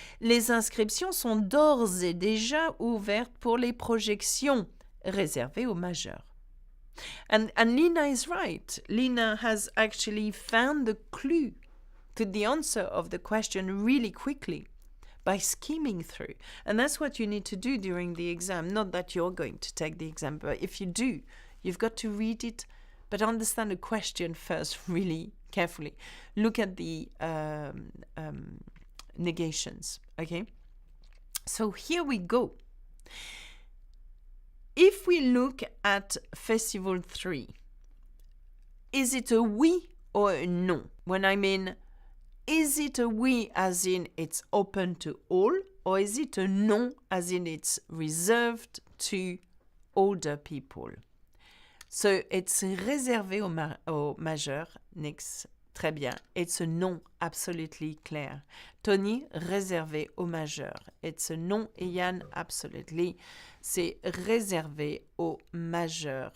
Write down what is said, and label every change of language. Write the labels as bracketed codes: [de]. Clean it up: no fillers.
[fr] Les inscriptions sont d'ores et déjà ouvertes pour les projections réservées aux majeurs. [en] And Lina is right. Lina has actually found the clue to the answer of the question really quickly by skimming through. And that's what you need to do during the exam. Not that you're going to take the exam, but if you do, you've got to read it, but understand the question first really carefully. Look at the negations, okay? So here we go. If we look at Festival 3, is it a oui or a no? When I mean, is it a oui as in it's open to all, or is it a no as in it's reserved to older people? So, it's [fr] réservé aux majeurs. Nix. Très bien. [en] It's a non absolutely clair. Tony, [fr] réservé aux majeurs. [en] It's a non. Et Yann, absolutely. [fr] C'est réservé aux majeurs.